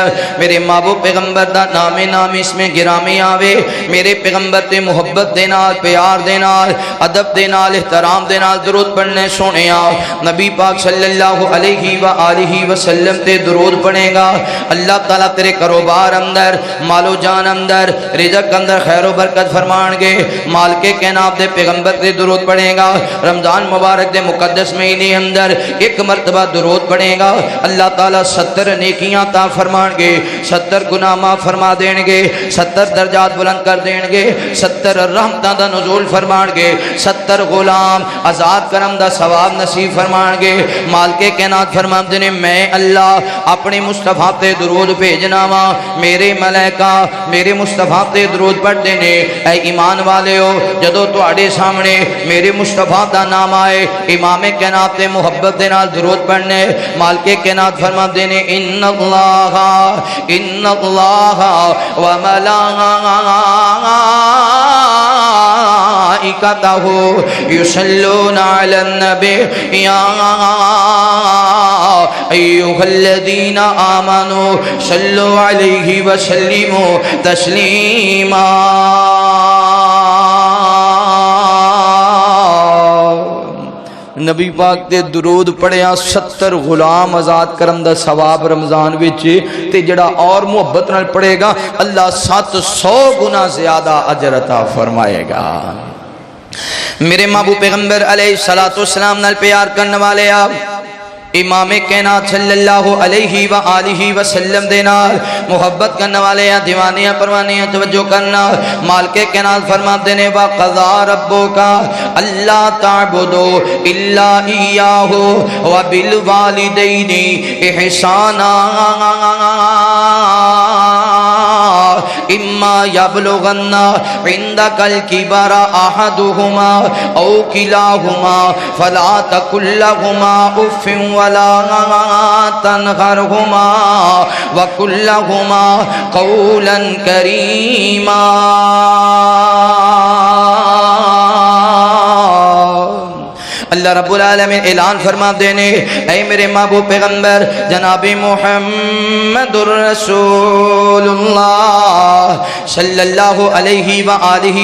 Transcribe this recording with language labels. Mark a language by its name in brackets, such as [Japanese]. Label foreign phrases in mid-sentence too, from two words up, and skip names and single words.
[Punjabi] میرے محبوب پیغمبر دا نام اس میں گرامی آوے، میرے پیغمبر تے محبت دینا، پیار دینا، ادب دینا، احترام دینا، درود پڑھنے سونے نبی پاک [Arabic] صلی اللہ علیہ وآلہ وسلم [Punjabi] تے درود پڑھے گا، اللہ تعالیٰ تیرے کاروبار اندر، مال و جان اندر، رزق اندر خیر و برکت فرمان گے۔ مالک کائنات دے پیغمبر تے درود پڑھے گا، رمضان مبارک دے مقدس مہینے اندر ایک مرتبہ درود پڑھے گا، اللہ تعالیٰ 70 نیکیاں عطا فرمان گے، 70 گناہ معاف فرما دین گے، 70 درجات بلند کر دین گے، 70 رحمتاں دا نزول فرمان گے، 70 غلام آزاد کرم دا ثواب نصیب فرمان گے۔ مالک کائنات فرماتے نے میں اللہ اپنے مصطفیٰ تے درود بھیجنا وا، میرے ملائکہ میرے مصطفیٰ تے درود پڑھتے نے۔ اے ایمان والے ہو، جدو تواڈے سامنے میرے مصطفیٰ دا نام آئے، امام کائنات تے محبت دے نال درود پڑھنے، مالک کائنات فرماتے نے [Arabic] ان اللہ وملائکتہ یصلون علی النبی یا ایھا الذین آمنوا صلوا علیہ وسلموا تسلیما۔ [Punjabi] نبی پاک تے درود پڑھیا 70 غلام آزاد کرم دا ثواب رمضان وچ تے جڑا اور محبت نال پڑھے گا اللہ 700 گنا زیادہ اجر عطا فرمائے گا۔ میرے محبوب پیغمبر [Arabic] علیہ السلام [Punjabi] نال پیار کرنے والے آپ امام کائنات [Arabic] صلی اللہ علیہ وآلہ وسلم [Punjabi] دینا محبت کرنے والے ہیں، دیوانیاں پروانیاں توجہ کرنا۔ [Urdu] مالک کائنات فرماتے ہیں [Arabic] وَقَضَى رَبُّكَ أَلَّا تَعْبُدُوا إِلَّا إِيَّاهُ وَبِالْوَالِدَيْنِ إِحْسَانًا إِمَّا يَبْلُغَنَّ عِندَكَ الْكِبَرَ أَحَدُهُمَا أَوْ كِلَاهُمَا فَلَا تَقُل لَّهُمَا أُفٍّ وَلَا تَنْهَرْهُمَا وَقُل لَّهُمَا قَوْلًا كَرِيمًا۔ اللہ رب العالمین [Punjabi] اعلان فرما دینے، اے میرے محبوب پیغمبر جناب محمد [Arabic] الرسول اللہ صلی اللہ علیہ وآلہ